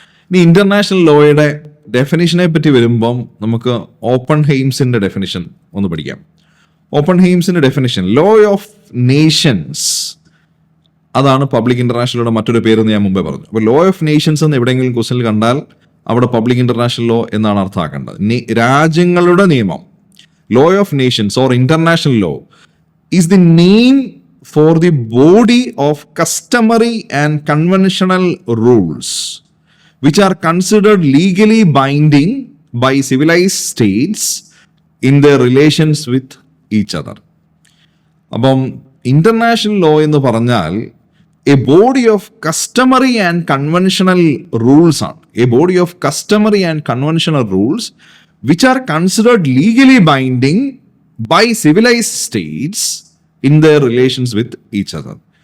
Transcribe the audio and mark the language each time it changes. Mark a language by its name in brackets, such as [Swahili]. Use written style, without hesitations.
[Malayalam] ഇനി ഇന്റർനാഷണൽ ലോയുടെ ഡെഫിനിഷനെ പറ്റി വരുമ്പം നമുക്ക് ഓപ്പൺഹെയിംസിന്റെ ഡെഫിനിഷൻ ഒന്ന് പഠിക്കാം. ഓപ്പൺഹെയിംസിന്റെ ഡെഫിനിഷൻ, ലോ ഓഫ് നേഷൻസ്, അതാണ് പബ്ലിക് ഇൻ്റർനാഷണലോടെ മറ്റൊരു പേരെന്ന് ഞാൻ മുമ്പേ പറഞ്ഞു. അപ്പോൾ ലോ ഓഫ് നേഷൻസ് എന്ന് എവിടെയെങ്കിലും ക്വസ്റ്റനിൽ കണ്ടാൽ അവിടെ പബ്ലിക് ഇൻ്റർനാഷണൽ ലോ എന്നാണ് അർത്ഥമാക്കേണ്ടത്. രാജ്യങ്ങളുടെ നിയമം. [English] Law of nations or international law is the name for the body of customary and conventional rules which are considered legally binding by civilized states in their relations with each other. [Malayalam] അപ്പം international law എന്ന് പറഞ്ഞാൽ [English] a body of customary and conventional rules [Malayalam] ആണ്. [English] A body of customary and conventional rules which are considered legally binding by civilized states in their relations with each other.